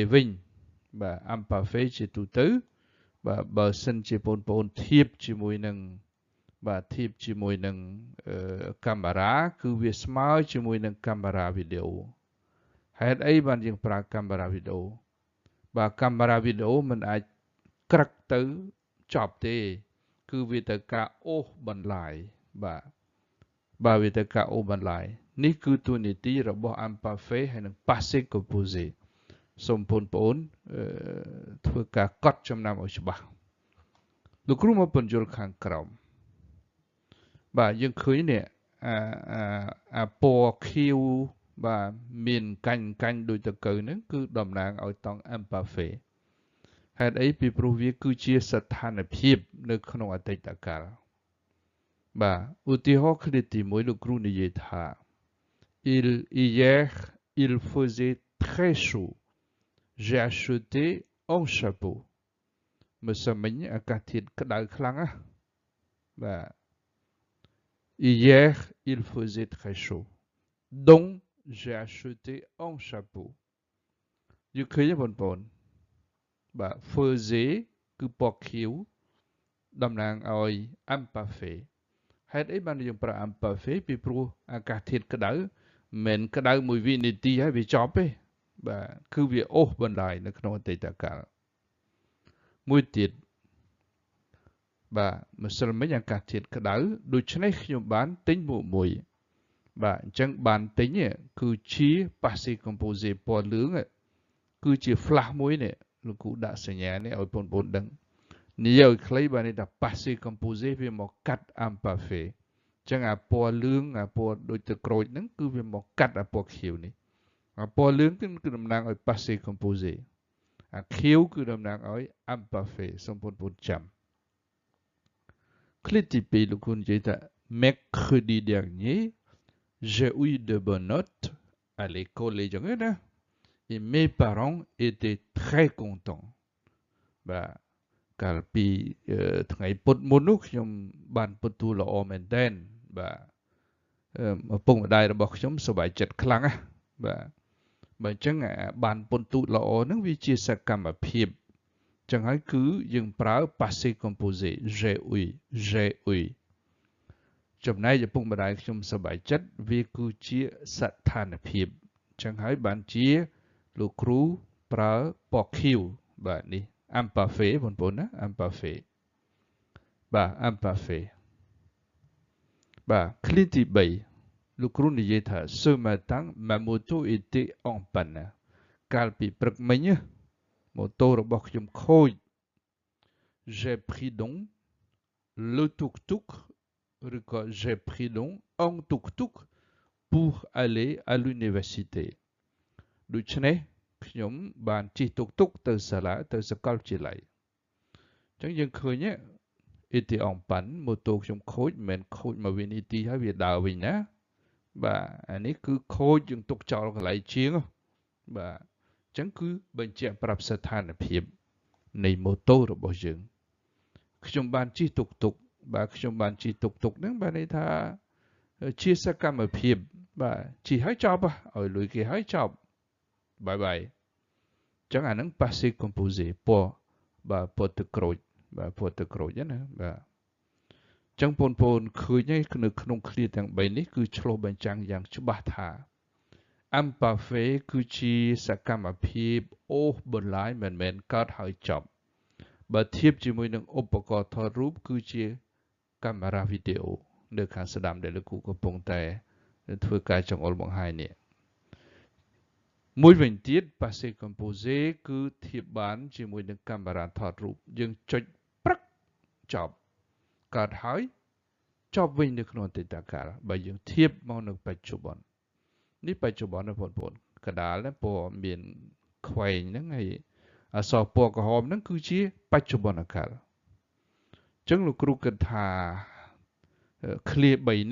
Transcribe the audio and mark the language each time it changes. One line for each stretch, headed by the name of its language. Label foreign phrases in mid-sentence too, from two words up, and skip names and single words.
Khmer: វិញបាទ imparfait ជាទូទៅបាទបើសិនជាបងប្អូនធៀបជាមួយនឹងបាទធៀបជាមួយនឹងកាមេរ៉ាគឺវាស្មើជាមួយនឹងកាមេរ៉ាវីដេអូហេតុអីបានយើងប្រើកាមេរ៉ាវី ដេអូបាទកាមេរ៉ាវីដេអូมันអាចក្រឹកទៅចប់ទេគឺវាត្រូវការអូសបន្លាយបាទវាត្រូវការអូសបន្លាយនេះគឺតួនា ទីរបស់ imparfait ហើយនិង
French: passé composé
Khmer: សូមបងប្អូនធ្វើការកត់ចំណាំឲ្យច្បាស់លោកគ្រូមក បញ្យល់ខាងក្រោមបាទយើងឃើញនេះអាពណ៌ខៀវបាទមានកាញ់ដូចត កៅហ្នឹងគឺតំណាងឲ្យតង់ imparfait ហេតុអីពីព្រោះវាគឺជាស្ថានភាពនៅក្នុងអតីតកាលបាទឧទាហរណ៍គ្នាទី1លោកគ្រូនិយាយថា
French: hier il faisait très chaud j'ai acheté un chapeau
Khmer: ម្សិលមិញអាកាសធាតុក្តៅខ្លាំងណាស់បាទ
French: hier il faisait très chaud donc j'ai acheté un chapeau
Khmer: យើងឃើញទេបងប្អូនបាទ faisait គឺពណ៌ខៀវតំណាងឲ្យ imparfait ហេតុអីបានយើងប្រើ imparfait ពីព្រោះអាកាសធាតុក្តៅមិន ក្តៅមួយវិនាទីហើយវាចប់ទេបាទគឺវាអូសបន្លាយនៅក្នុងអតីតកាលមួយទៀតបាទម្សិលមិញអាកាសធាតុ ក្តៅដូច្នេះខ្ញុំបានទិញមួកមួយបាទអញ្ចឹងបានទិញគឺជា
French: passé composé
Khmer: ពណ៌លឿងគឺជា flash មួយនេះលោកគ្រូដាក់សញ្ញានេះឲ្យបងប្អូនដឹងនិយាយឲ្យខ្លីបាទនេះថា
French: passé composé
Khmer: វាមកកាត់ imparfait អញ្ចឹងអាពណ៌លឿងអាពណ៌ដូចទៅក្រូចហ្នឹងគឺវាមកកាត់អាពណ៌ខៀវនេះអាពណ៌លឿងគឺតំណាងឲ្យ
French: passé composé
Khmer: អាខៀវគឺតំណាងឲ្យ imparfait សូមបងប្អូនចាំ
Thai: คลิปที่2
Khmer: លោកគ្រូនិយាយថា
French: mercredi dernier j'ai eu de bonnes notes à
Khmer: l'école អីចឹងណា
French: et mes parents étaient très contents
Khmer: បាទកាលពីថ្ងៃពុធមុននោះខ្ញុំបានពិន្ទុល្អមែនទែនឪពុកម្ដាយរបស់ខ្ញុំសប្បាយចិត្តខ្លាំងណាស់បាទបើអញ្ចឹងបានពន្ធទូតល្អហ្នឹងវាជាសកម្មភាពចឹងហើយគឺយើងប្រើ
French: passé composé j'ai
Khmer: eu ចំណែកឪពុកម្ដាយខ្ញុំសប្បាយចិត្តវាគឺជាស្ថានភាពចឹងហើយបានជាលោកគ្រូប្រើពណ៌ខៀវបាទនេះ imparfait បងប្អូនណា imparfait បាទ imparfait បាទឃ្លាទី3លោកគ្រូនិយាយថា
French: ce matin ma moto était en panne
Khmer: កាលពីព្រឹកមិញម៉ូតូរបស់ខ្ញុំខូច
French: j'ai pris donc le tuk-tuk ឬក៏ j'ai pris donc un tuk-tuk pour aller à l'université
Khmer: ដូច្នេះខ្ញុំបានជិះតុកតុកទៅសាលាទៅសាកលវិទ្យាល័យអញ្ចឹងយើងឃើញ
French: était en
Khmer: panne ម៉ូតូខ្ញុំខូចមិនមែនខូចមកវិនាទីហើយវាដើរវិញណាបាទអានេះគឺខូចយើងទុកចោលកន្លែងជា ងបាទអញ្ចឹងគឺបញ្ជាក់ប្រាប់ស្ថានភាពនៃម៉ូតូរបស់យើងខ្ញុំបានជិះតុកតុកបាទខ្ញុំបានជិះតុកតុកហ្នឹងបានន័យថាជាសកម្មភាពបាទជិះហើយចប់ឲ្យលុយគេហើយចប់បាយបាយអញ្ចឹងអាហ្នឹង
French: passé composé
Khmer: ពណ៌បាទពណ៌ទឹកក្រូចបាទពណ៌ទឹកក្រូចណាបាទអញ្ចឹងបងប្អូនឃើញហើយនៅក្នុងឃ្លាទាំង3នេះគឺឆ្លុះបញ្ចាំងយ៉ាងច្បាស់ថា imparfait គឺជាសកម្មភាពអូសបន្លាយមិនមែនកើតហើយចប់បើធៀបជាមួយនឹងឧបករណ៍ថតរូបគឺជាកាមេរ៉ាវីដេអូនៅខាងស្ដាំដែលលោកគ្រូកំពុងតែធ្វើការចង្អុលបង្ហាញនេះមួយវិញទៀត
French: passé composé
Khmer: គឺធៀប បានជាមួយនឹងកាមេរ៉ាថតរូបយើងចុចព្រឹកចប់កើតហើយចប់វិញនៅក្នុងអតីតកាលបើយើងធៀបមកនៅបច្ចុប្បន្ននេះបច្ចុប្បន្នណាបងប្អូ នកដាលពណ៌មានខ្វែងហ្នឹងហើយអក្សរពណ៌ក្រហមហ្នឹងគឺជាបច្ចុប្បន្នកាលអញ្ចឹងលោកគ្រូគិតថាឃ្លា3